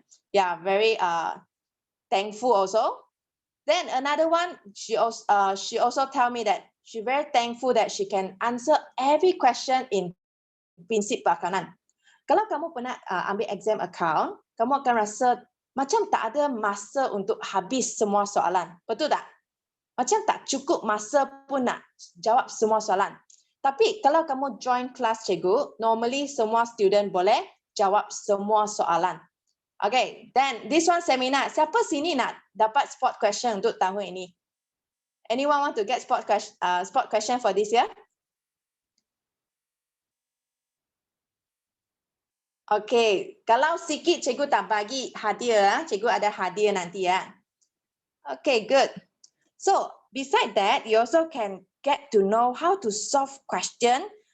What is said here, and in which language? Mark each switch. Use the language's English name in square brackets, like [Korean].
[English] Yeah, very thankful also. Then another one, she also tell me that she very thankful that she can answer every question in prinsip perakaunan. [Malay] Kalau kamu pernah ambil exam account, kamu akan rasa macam tak ada masa untuk habis semua soalan. Betul tak? Macam tak cukup masa pun nak jawab semua soalan. Tapi kalau kamu join kelas cikgu, normally semua student boleh jawab semua soalan. [English] Okay, then this one seminar. [Malay] Siapa sini nak dapat spot question untuk tahun ini? [English] Anyone want to get spot question for this year? [Malay] Okay, kalau sikit cikgu tak bagi hadiah, cikgu ada hadiah nanti ya. Okay, good. [English] So beside that, you also can get to know how to solve question.